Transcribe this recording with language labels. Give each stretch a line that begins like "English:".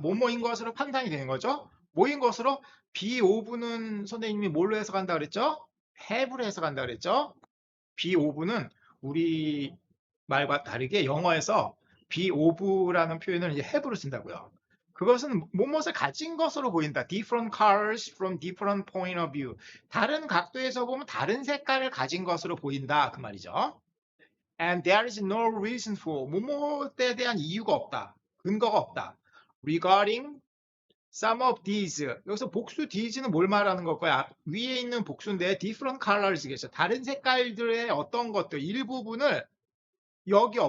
Korean: 뭐뭐인 것으로 판단이 되는 거죠. 뭐인 것으로 be of는 선생님이 뭘로 해석한다 그랬죠? have로 해석한다 그랬죠? be of는 우리 말과 다르게 영어에서 be of라는 표현을 이제 have로 쓴다고요. 그것은 무엇을 가진 것으로 보인다.
English: Different colors from different point of view.
Korean: 다른 각도에서 보면 다른 색깔을 가진 것으로 보인다. 그 말이죠.
English: And there is no reason for.
Korean: 뭐뭐에 대한 이유가 없다. 근거가 없다.
English: Regarding some of these.
Korean: 여기서 복수 these는 뭘 말하는 걸까요? 위에 있는 복수인데
English: different colors
Korean: 겠죠. 다른 색깔들의 어떤 것들 일부분을 여겨.